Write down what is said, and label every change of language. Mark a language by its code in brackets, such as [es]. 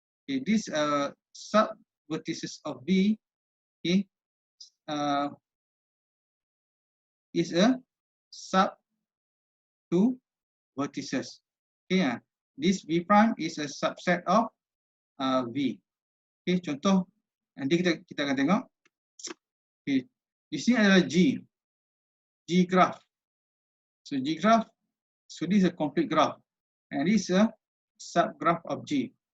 [en] Okay, this sub vertices of V, okay, is a sub to vertices. Okay, this V prime is a subset of V. [ms] Okay, contoh nanti kita akan tengok. Okay, di sini adalah G graph. [en] So G graph, so this is a complete graph, and this is a subgraph of G.